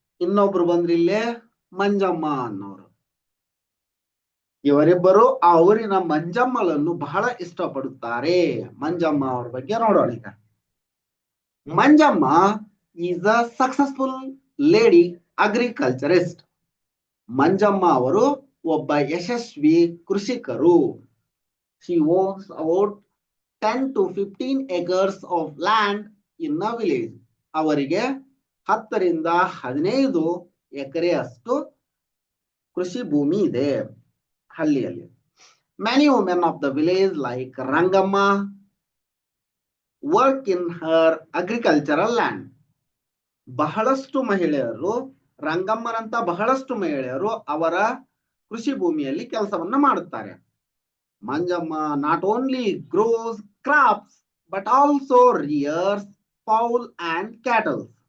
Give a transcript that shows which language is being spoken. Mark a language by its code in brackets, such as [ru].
[kn] ಇನ್ನೊಬ್ರು ಬಂದ್ರಿ ಇಲ್ಲೇ ಮಂಜಮ್ಮ ಅನ್ನೋರು. ಇವರಿಬ್ಬರು ಆ ಊರಿನ ಮಂಜಮ್ಮಳನ್ನು ಬಹಳ ಇಷ್ಟಪಡುತ್ತಾರೆ. ಮಂಜಮ್ಮ ಅವ್ರ ಬಗ್ಗೆ ನೋಡೋಣ ಈಗ. [en] Manjamma is a successful lady agriculturist. [kn] Manjamma ಅವರು ಒಬ್ಬ ಯಶಸ್ವಿ ಕೃಷಿಕರು. [en] She owns about 10 to 15 acres of land in a village. [kn] ಅವರಿಗೆ 10 ರಿಂದ 15 ಎಕರೆಯಷ್ಟು ಕೃಷಿ ಭೂಮಿ ಇದೆ ಹಳ್ಳಿಯಲ್ಲಿ. [en] Many women of the village like Rangamma work in her agricultural land. [kn] ಬಹಳಷ್ಟು ಮಹಿಳೆಯರು, ರಂಗಮ್ಮನಂತ ಬಹಳಷ್ಟು ಮಹಿಳೆಯರು ಅವರ ಕೃಷಿ ಭೂಮಿಯಲ್ಲಿ ಕೆಲಸವನ್ನ ಮಾಡುತ್ತಾರೆ. [en] Manjamma not only grows crops but also rears fowl and cattle.